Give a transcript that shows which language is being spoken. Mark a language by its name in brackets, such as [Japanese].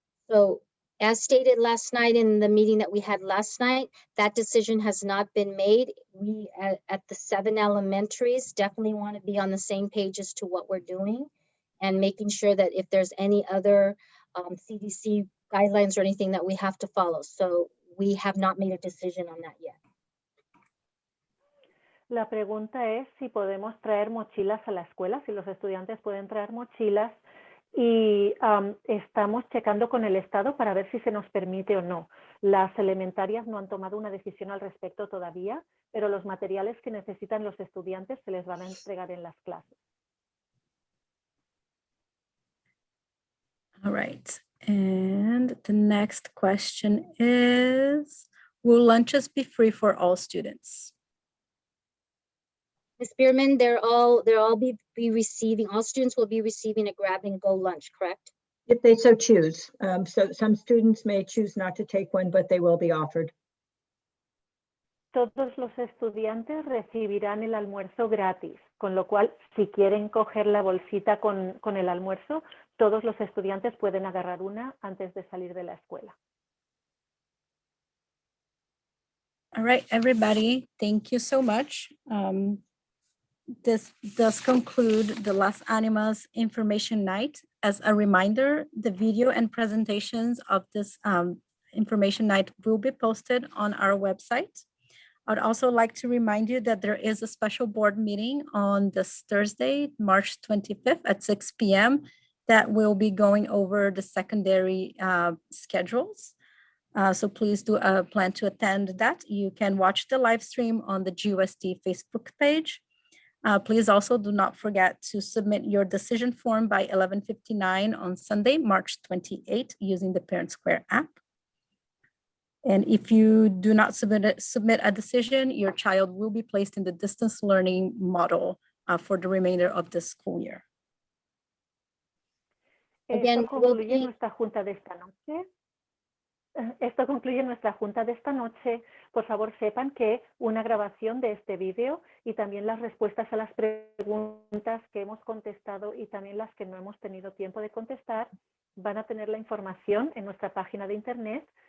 [English] So as stated last night in the meeting that we had last night, that decision has not been made. We at the 7 elementaries definitely want to be on the same page as to what we're doing, and making sure that if there's any other CDC guidelines or anything that we have to follow. So we have not made a decision on that yet. [Spanish] La pregunta es si podemos traer mochilas a la escuela, si los estudiantes pueden traer mochilas, y estamos checando con el Estado para ver si se nos permite o no. Las elementarias no han tomado una decisión al respecto todavía, pero los materiales que necesitan los estudiantes se les van a entregar en las clases. [English] All right, and And the next question is, will lunches be free for all students? Ms. Bierman, all receiving, all students will be receiving a grab and go lunch, correct? If they so choose. So some students may choose not to take one, but they will be offered. [Spanish] Todos los estudiantes recibirán el almuerzo gratis, con lo cual, si quieren coger la bolsita con el almuerzo, todos los estudiantes pueden agarrar una antes de salir de la escuela. [English] All right, everybody, thank you so much. This does conclude the Las Animas Information Night. As a reminder, the video and presentations of this information night will be posted on our website. I'd also like to remind you that there is a special board meeting on this Thursday, March 25th at 6 p.m. that will be going over the secondary schedules. So please do plan to attend that. You can watch the live stream on the GUSD Facebook page. Please also do not forget to submit your decision form by 11:59 on Sunday, March 28 using the Parent Square app. And if you do not submit a decision, your child will be placed in the distance learning model for the remainder of the school year. Again, [Spanish] Esto [English] we'll [Spanish] concluye [English] be- [Spanish] nuestra junta de esta noche. Esto concluye nuestra junta de esta noche. Por favor, sepan que una grabación de este vídeo y también las respuestas a las preguntas que hemos contestado y también las que no hemos tenido tiempo de contestar van a tener la información en nuestra página de internet.